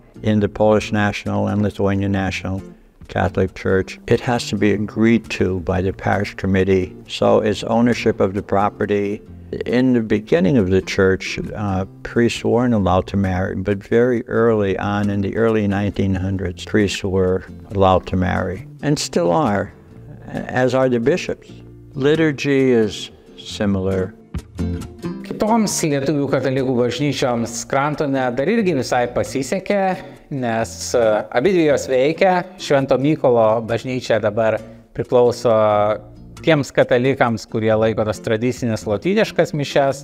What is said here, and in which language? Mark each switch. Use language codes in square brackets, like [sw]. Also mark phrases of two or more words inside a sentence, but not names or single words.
[en] In the Polish National and Lithuanian National Catholic Church, it has to be agreed to by the parish committee, so it's ownership of the property. In the beginning of the church, priests weren't allowed to marry, but very early on, in the early 1900s, priests were allowed to marry, and still are, as are the bishops. Liturgy is similar. [lt] Kitoms lietuvių katalikų bažnyčioms Skrantone dar irgi visai pasisekė, nes abidvi jos veikia. Švento Mykolo bažnyčia dabar priklauso tiems katalikams, kurie laiko tas tradicinės lotyniškas mišias.